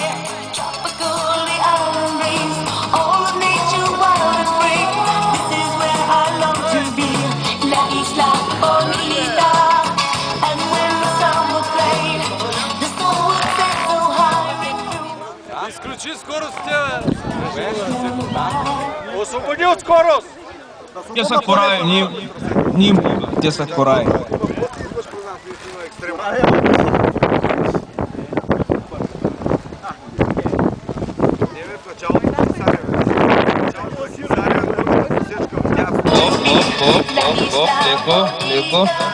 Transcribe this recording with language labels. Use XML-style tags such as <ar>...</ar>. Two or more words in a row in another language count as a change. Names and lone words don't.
<en>Tropical, the island breeze, all of nature wild and free. This is where I long to be, La Isla Bonita. And when the sun would play, the sun would set so high.</en> <bg>Изключи скоростта, бе! Освободи от скорост! Те са кораи, те са кораи. Леко.</bg>